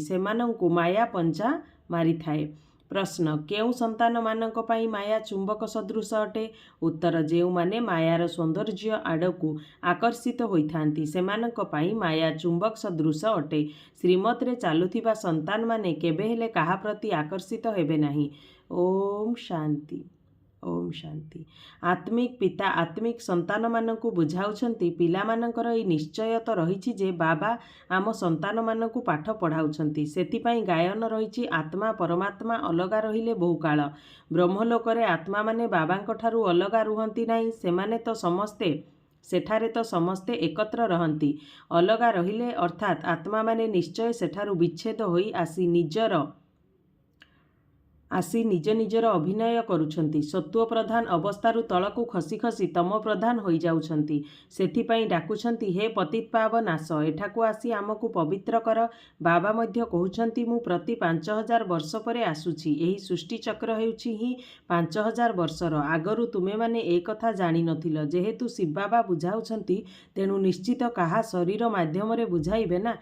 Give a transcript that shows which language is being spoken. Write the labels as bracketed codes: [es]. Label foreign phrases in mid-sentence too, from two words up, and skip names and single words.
[or] ସେମାନଙ୍କୁ ମାୟା ପଞ୍ଜା ମାରିଥାଏ। ପ୍ରଶ୍ନ, କେଉଁ ସନ୍ତାନ ମାନଙ୍କ ପାଇଁ ମାୟା ଚୁମ୍ବକ ସଦୃଶ ଅଟେ? ଉତ୍ତର, ଯେଉଁ ମାନେ ମାୟାର ସୌନ୍ଦର୍ୟ ଆଡ଼କୁ ଆକର୍ଷିତ ହୋଇଥାନ୍ତି ସେମାନଙ୍କ ପାଇଁ ମାୟା ଚୁମ୍ବକ ସଦୃଶ ଅଟେ। ଶ୍ରୀମତ ରେ ଚାଲୁଥିବା ସନ୍ତାନ ମାନେ କେବେ ହେଲେ କାହା ପ୍ରତି ଆକର୍ଷିତ ହେବେ ନାହିଁ। ଓମ ଶାନ୍ତି। ଓମ ଶାନ୍ତି। ଆତ୍ମିକ ପିତା ଆତ୍ମିକ ସନ୍ତାନ ମାନଙ୍କୁ ବୁଝାଉଛନ୍ତି, ପିଲା ମାନଙ୍କର ଏ ନିଶ୍ଚୟ ତ ରହିଛି ଯେ ବାବା ଆମ ସନ୍ତାନ ମାନଙ୍କୁ ପାଠ ପଢ଼ାଉଛନ୍ତି। ସେଥିପାଇଁ ଗାୟନ ରହିଛି, ଆତ୍ମା ପରମାତ୍ମା ଅଲଗା ରହିଲେ ବହୁ କାଳ। ବ୍ରହ୍ମଲୋକରେ ଆତ୍ମା ମାନେ ବାବାଙ୍କ ଠାରୁ ଅଲଗା ରୁହନ୍ତି ନାହିଁ। ସେମାନେ ତ ସମସ୍ତେ ସେଠାରେ ତ ସମସ୍ତେ ଏକତ୍ର ରହନ୍ତି। ଅଲଗା ରହିଲେ ଅର୍ଥାତ ଆତ୍ମା ମାନେ ନିଶ୍ଚୟ ସେଠାରୁ ବିଚ୍ଛେଦ ହୋଇ ଆସି ନିଜ ନିଜର ଅଭିନୟ କରୁଛନ୍ତି। ସତ୍ତ୍ୱ ପ୍ରଧାନ ଅବସ୍ଥାରୁ ତଳକୁ ଖସି ଖସି ତମ ପ୍ରଧାନ ହୋଇ ଯାଉଛନ୍ତି। ସେଥିପାଇଁ ଡାକୁଛନ୍ତି, ହେ ପତିତ ପାବନ ଆସ, ଏଠାକୁ ଆସି ଆମକୁ ପବିତ୍ର କର। ବାବା ମଧ୍ୟ କହୁଛନ୍ତି, ମୁ ପ୍ରତି 5000 ବର୍ଷ ପରେ ଆସୁଛି। ଏହି ସୃଷ୍ଟି ଚକ୍ର ହେଉଛି ହିଁ 5000 ବର୍ଷର। ଆଗରୁ ତୁମେ ମାନେ ଏ କଥା ଜାଣି ନଥିଲ। ଯେହେତୁ ଶିବ ବାବା ବୁଝାଉଛନ୍ତି, ତେଣୁ ନିଶ୍ଚିତ କାହା ଶରୀର ମାଧ୍ୟମ ରେ ବୁଝାଇବେ ନା।